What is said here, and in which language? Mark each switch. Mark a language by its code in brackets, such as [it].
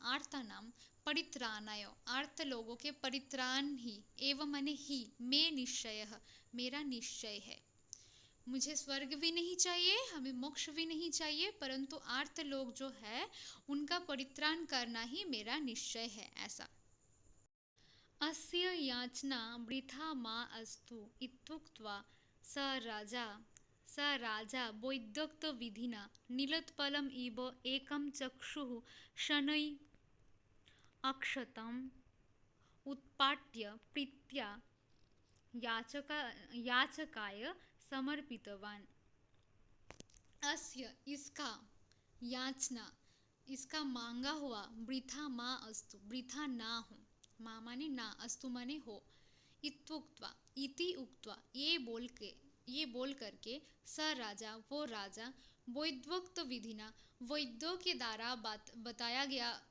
[hi] आर्तनाम परित्राणाय, आर्त लोगों के परित्राण ही, एवं माने ही, में निश्चय, मेरा निश्चय है। मुझे स्वर्ग भी नहीं चाहिए, हमें मोक्ष भी नहीं चाहिए, परंतु आर्त लोग जो है उनका परित्राण करना ही मेरा निश्चय है, ऐसा। [sa] अस्य याचना वृथा मा अस्तु इत्युक्त्वा स राजा वैदक्तविधिना नीलोत्पलम् इव एकं चक्षुः शनैः अक्षतम् उत्पाट्य प्रीत्या याचकाय समर्पितवान्। [hi] अस्य, इसका, याचना, इसका मांगा हुआ, वृथा मा अस्तु, वृथा ना हो, मा माने ना, अस्तु माने हो, इत्युक्त्वा, इति उक्त्वा, ये बोल करके, स राजा, वो राजा, वैद्योक्त विधिना, वैद्यों के द्वारा बताया गया